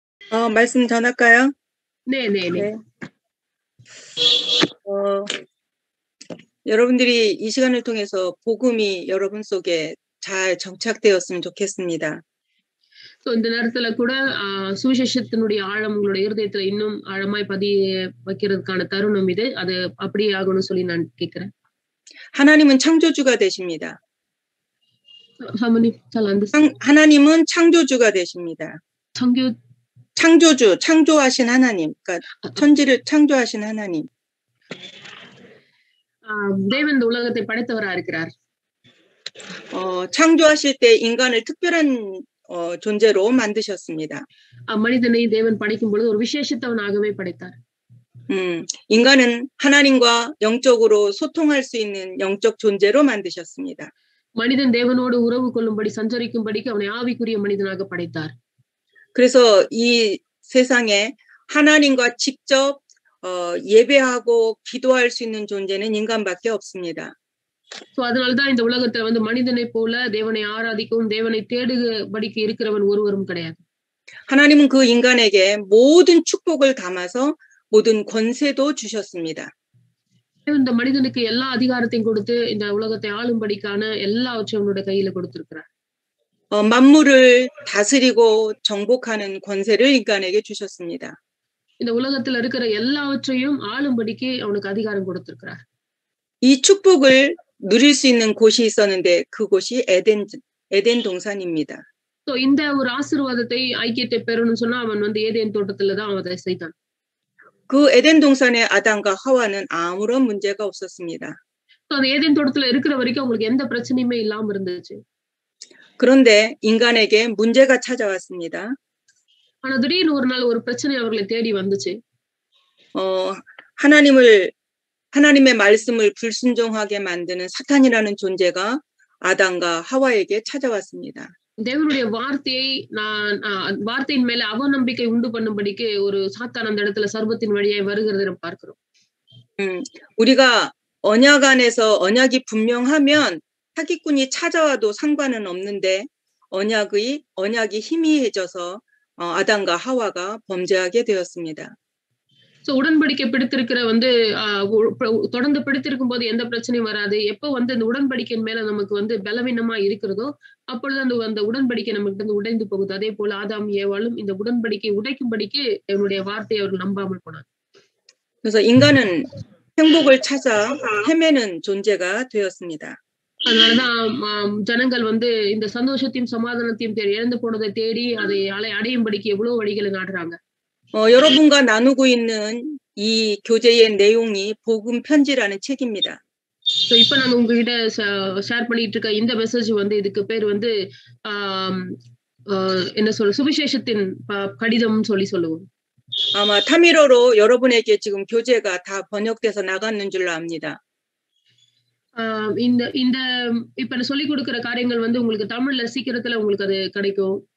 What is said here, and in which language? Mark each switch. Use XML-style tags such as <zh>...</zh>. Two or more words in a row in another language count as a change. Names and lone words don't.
<ko>말씀 전할까요? 네네네. 네. 여러분들이 이 시간을 통해서 복음이 여러분 속에 잘 정착되었으면 좋겠습니다.</ko> <ta>இந்த நேரத்துல கூட சுவிசேஷத்தினுடைய ஆழம் உங்களுடைய இருதயத்துல இன்னும் ஆழமாய் பதிய வைக்கிறதுக்கான தருணம் இது. அது அப்படியே ஆகணும்னு சொல்லி நான் கேட்கிறேன்.</ta> <ko>하나님은 창조주가 되십니다. 하나님 하나님은 창조주가 되십니다. 창조주, 창조하신 하나님, 그러니까 천지를 창조하신 하나님.</ko> <ta>தேவன் இந்த உலகத்தை படைத்தவரா இருக்கிறார்.</ta> <ko>창조하실 때 인간을 특별한 존재로 만드셨습니다.</ko> <ta>மனிதனை தேவன் படைக்கும் பொழுது ஒரு விசேஷித்தவனாகவே படைத்தார்.</ta> <ko>인간은 하나님과 영적으로 소통할 수 있는 영적 존재로 만드셨습니다.</ko> <ta>மனிதன் தேவனோடு உறவு கொள்ளும்படி சஞ்சரிக்கும்படிக்கு அவனை ஆவிக்குரிய மனிதனாக படைத்தார்.</ta> <ko>그래서 이 세상에 하나님과 직접 예배하고 기도할 수 있는 존재는 인간밖에 없습니다.</ko> <ta>அதனால்தான் இந்த உலகத்துல வந்து மனிதனை போல தேவனை ஆராதிக்கவும் தேவனை தேடுபடிக்கு இருக்கிறவன் ஒருவரும் கிடையாது.</ta> <ko>하나님은 그 인간에게 모든 축복을 담아서 모든 권세도 주셨습니다.</ko> <ta>இந்த மனிதனுக்கு எல்லா அதிகாரத்தையும் கொடுத்து இந்த உலகத்தை ஆளும்படிக்கான எல்லாவற்றையும் அவனுடைய கையில கொடுத்திருக்கிறார்.</ta> <ko>만물을 다스리고 정복하는 권세를 인간에게 주셨습니다.</ko> <ta>இந்த உலகத்துல இருக்கிற எல்லாவற்றையும் ஆளும்படிக்கு அவனுக்கு அதிகாரம் கொடுத்திருக்கிறார்.</ta> <ko>이 축복을 누릴 수 있는 곳이 있었는데 그곳이 에덴 동산입니다.</ko> <ta>இந்த ஒரு ஆசீர்வாதத்தை ஐக்கியத்தை பெறணும்னு சொன்னா அவன் வந்து ஏதேன் தோட்டத்துல தான் அவன் அதை செய்தான்.</ta> <ko>그 에덴 동산의 아담과 하와는 아무런 문제가 없었습니다.</ko> <ta>அந்த ஏதேன் தோட்டத்துல இருக்கிற வரைக்கும் அவங்களுக்கு எந்த பிரச்சனையுமே இல்லாம இருந்துச்சு.</ta> <ko>그런데 인간에게 문제가 찾아왔습니다.</ko> <ta>ஆனா திடீர்னு ஒரு நாள் ஒரு பிரச்சனை அவர்களை தேடி வந்துச்சு.</ta> <ko>하나님의 말씀을 불순종하게 만드는 사탄이라는 존재가 아담과 하와에게 찾아왔습니다.</ko> <ta>தேவனுடைய வார்த்தையின் மேல அவநம்பிக்கை உண்டு பண்ணும்படிக்கு ஒரு சாத்தான் அந்த இடத்துல சர்வத்தின் வழியாய் வருகிறதை நம்ம பார்க்கிறோம்.</ta> <ko>우리가 언약 안에서 언약이 분명하면 사기꾼이 찾아와도 상관은 없는데 언약이 희미해져서 아담과 하와가 범죄하게 되었습니다.</ko> <ta>உடன்படிக்கை பிடித்திருக்கிற வந்து தொடர்ந்து பிடித்திருக்கும் போது எந்த பிரச்சனையும் வராது. எப்போ வந்து அந்த உடன்படிக்கையின் மேல நமக்கு வந்து பலவீனமா இருக்கிறதோ அப்பொழுது அந்த உடன்படிக்கை நமக்கு வந்து உடைந்து போகுது. அதே போல ஆதாம் ஏவாளும் இந்த உடன்படிக்கை உடைக்கும்படிக்கு என்னுடைய வார்த்தையை அவர்கள் நம்பாமல் போனார்.</ta> <ko>그래서 인간은 행복을 찾아 헤매는 존재가 되었습니다.</ko> <ta>அதனாலதான் ஜனங்கள் வந்து இந்த சந்தோஷத்தையும் சமாதானத்தையும் இழந்து போனதை தேடி அதை அடையும்படிக்கு எவ்வளவு வழிகளை நாடுறாங்க.</ta> <ko>여러분과 나누고 있는 이 교제의 내용이 복음 편지라는 책입니다.</ko> <ta>இப்ப நான் உங்ககிட்ட ஷேர் பண்ணிட்டு இருக்க இந்த மெசேஜ் வந்து இதுக்கு பேர் வந்து என்ன சொல்ல சுவிசேஷத்தின் கடிதம் சொல்லுவோம்.</ta> <ko>아마 타미러로 여러분에게 지금 교재가 다 번역돼서 나갔는 줄로 압니다.</ko> <ta>இந்த இப்ப நான் சொல்லி கொடுக்கிற காரியங்கள் வந்து உங்களுக்கு தமிழ்ல சீக்கிரத்துல உங்களுக்கு அது கிடைக்கும்.</ta>